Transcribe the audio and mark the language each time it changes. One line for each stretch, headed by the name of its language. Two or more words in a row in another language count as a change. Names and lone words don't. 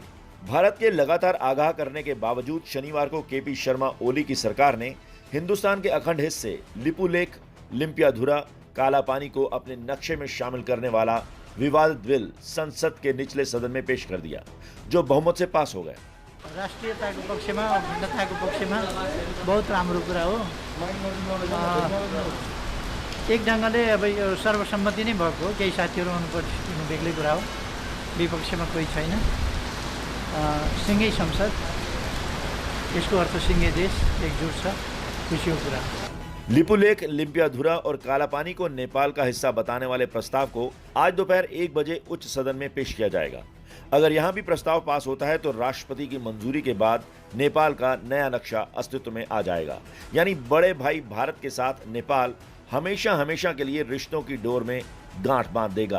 Hindi: भारत के लगातार आगाह करने के बावजूद शनिवार को केपी शर्मा ओली की सरकार ने हिंदुस्तान के अखंड हिस्से लिपुलेख, लिम्पियाधुरा, कालापानी को अपने नक्शे में शामिल करने वाला विवादित बिल संसद के निचले सदन में पेश कर दिया, जो बहुमत से पास हो गया।
Nepali: राष्ट्रियताको पक्षमा, अखण्डताको पक्षमा बहुत राम्रो कुरा हो। एक ढङ्गले अब यो सर्वसम्मति नै भएको हो। केही साथीहरू हुनुपर्ने बेग्लै कुरा हो, विपक्षमा कोही छैन। सिङ्गै संसद, यसको अर्थ सिङ्गै देश एकजुट छ, खुसीको कुरा।
Hindi: लिपुलेख, लिम्पियाधुरा और कालापानी को नेपाल का हिस्सा बताने वाले प्रस्ताव को आज दोपहर 1 बजे उच्च सदन में पेश किया जाएगा। अगर यहां भी प्रस्ताव पास होता है तो राष्ट्रपति की मंजूरी के बाद नेपाल का नया नक्शा अस्तित्व में आ जाएगा। यानी बड़े भाई भारत के साथ नेपाल हमेशा हमेशा के लिए रिश्तों की डोर में गांठ बांध देगा।